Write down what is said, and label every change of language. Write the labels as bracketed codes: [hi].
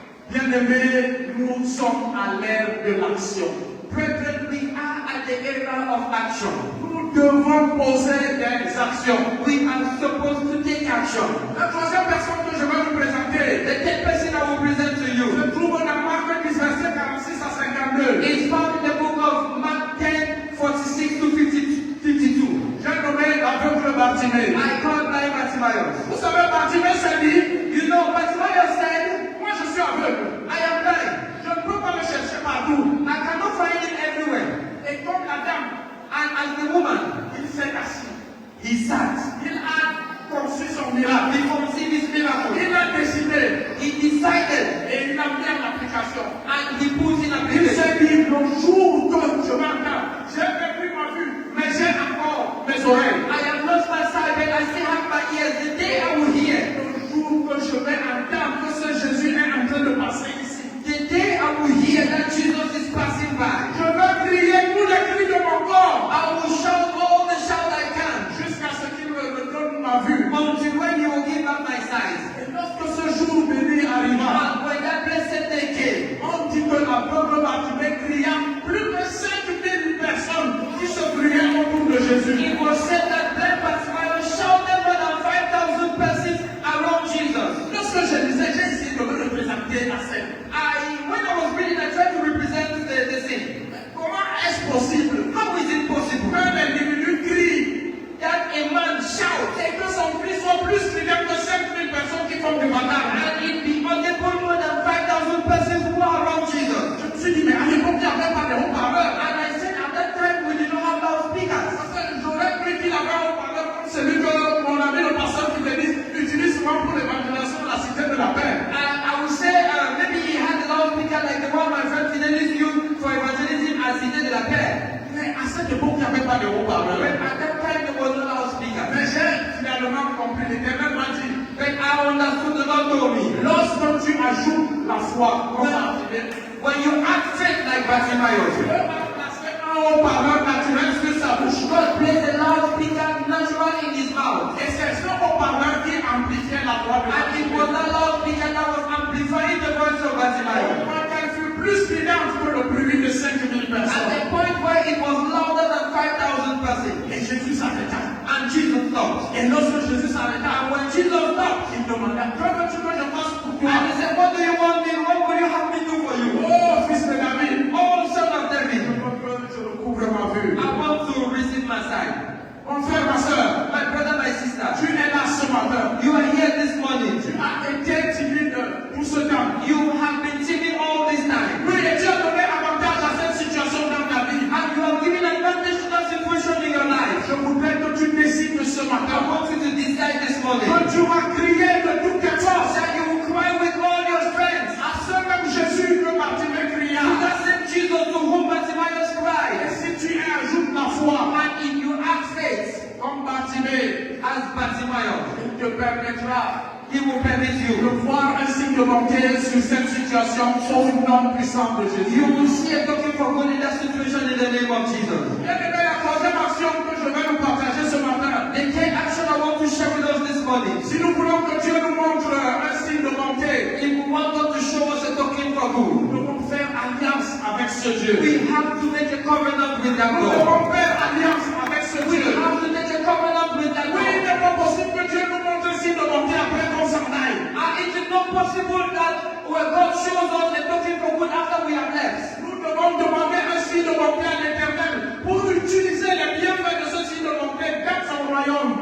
[fr] Bien-aimés, nous sommes à l'ère de l'action. [en] Brethren, we are at the era of action. [fr] Nous devons poser des actions. [en] We are supposed to take action. [fr] La troisième personne que je vais vous présenter [en] The third person I will present to you [fr] se trouve dans Marc 10, versets 46 à 52. [en] is found in the book of Mark 10, 46 to 52. [fr] J'ai nommé l'aveugle Bartimée. [en] I call blind Bartimaeus. [fr] Vous savez, Bartimée s'est dit, [en] You know, Bartimaeus said, [fr] moi je suis aveugle. [en] I am blind. [fr] Je ne peux pas le chercher partout. [en] I cannot find him everywhere. [fr] Et comme la dame, [en] And as the woman, [fr] il s'est assis. [en] he sat. [fr] Il a conçu son miracle. [en] He conceived his miracle. [fr] Il a décidé [en] He decided [fr] et il a mis en application. [en] and he put in [fr] Il [en] application. [fr] s'est dit, le jour que je m'entends, j'ai perdu ma vue, mais j'ai encore mes oreilles. [en] I have lost my sight, but I still have my ears. The day I will hear, [fr] Le jour que je vais entendre que ce Jésus est en train de passer ici. [en] the day I will hear that Jesus is passing by, [fr] Je vais crier tous les cris de mon corps [en] I will shout all the shout I can [fr] jusqu'à ce qu'il me redonne ma vue. [en] until when he will give back my sight. [fr] Et lorsque ce jour béni arriva, [en] And when that blessed day came, [fr] on dit que l'aveugle Bartimée cria, plus de 5000 personnes qui se criaient autour de Jésus. [en] it was said that blind Bartimaeus shouted more than 5,000 persons around Jesus. [fr] Lorsque je disais, j'ai essayé de me représenter la scène. [en] When I was reading, I tried to represent the scene. [fr] Comment est-ce possible [en] How is it possible [fr] qu'un individu crie [en] that a man shout [fr] et que son cri soit plus criant que 5000 personnes qui font du bataille? [en] and it be audible more than 5,000 persons who are around Jesus? [fr] Je me suis dit, mais à l'époque, il n'y avait pas de haut-parleur. [en] And I said at that time we did not have loudspeakers. [fr] Parce que j'aurais cru qu'il avait un haut-parleur comme celui que mon ami le pasteur qui utilise souvent pour l'évangélisation de la cité de la paix. [en] I would say maybe he had a loudspeaker like the one my friend Fidelis used for evangelism at Cité de la Paix. [fr] Mais à cette époque, il n'y avait pas de haut-parleur. [en] But at that time there was no loudspeaker. [fr] Mais j'ai finalement compris, l'Éternel m'a dit, [en] But I understood the Lord told me, [fr] lorsque tu ajoutes la foi, comme Bartimée, [en] when you act faith like Bartimaeus, [fr] Dieu va placer un haut-parleur naturel sur sa bouche. [en] God placed a loudspeaker natural in his mouth. [fr] Et c'est ce haut-parleur qui amplifiait la voix de [en] And it was that loudspeaker that was amplifying the voice of Bartimaeus. [fr] Qu'elle fut plus criante que le bruit de 5000 personnes. [en] the point where it was louder than 5,000 persons. [fr] Et Jésus s'arrêta. [en] And Jesus stopped. [fr] Et lorsque Jésus s'arrêta, [en] And when Jesus stopped, [fr] il demanda, que veux-tu que je fasse pour toi? [en] and he said, what do you want me? What will you have me do for you? [fr] Oh, fils de David, [en] Oh, son of [fr] je [en] David, [fr] veux que je recouvre ma vue. [en] I want to receive my sight. [fr] Mon frère, ma soeur, [en] My brother, my sister, [fr] tu es là ce matin. [en] you are here this morning. [fr] Tu as été timide tout ce temps. [en] You have been timid all this time. [fr] Oui, et Dieu a donné avantage à cette situation dans ta vie. [en] And you have given advantage to that situation in your life. [fr] Je voudrais que tu décides ce [en] I [fr] matin [en] want you to decide this morning [fr] que tu vas crier de toutes tes forces [en] that you will cry with all your strength. [fr] à ce même Jésus que Bartimée cria. [en] To that same Jesus to whom Bartimaeus cried. [fr] si tu ajoutes la foi, [en] And if you act faith [fr] comme Bartimée, [en] as Bartimaeus, [fr] il te permettra [en] he will permit [fr] de [en] you. [fr] voir un signe de bonté sur cette situation au nom puissant de Jésus. [en] You will see a token for God in that situation in the name of Jesus. [fr] Bien-aimé, la troisième action que je vais nous partager ce matin, [en] The third action I want to share with us this morning. [fr] si nous voulons que Dieu nous montre un signe de bonté, [en] If we want God to show us a token for good, [fr] nous devons faire alliance avec ce Dieu. [en] we have to make a covenant with that [fr] Nous [en] God. [fr] devons faire alliance avec ce [en] We [fr] Dieu. [en] have to make a covenant with that [fr] Oui, il n'est pas possible que Dieu nous montre un signe de bonté après qu'on s'en aille. [en] And it is not possible that when God shows us a token for good after we have left. [fr] Nous devons demander un signe de bonté à l'Éternel pour utiliser les bienfaits de ce signe de bonté dans son royaume.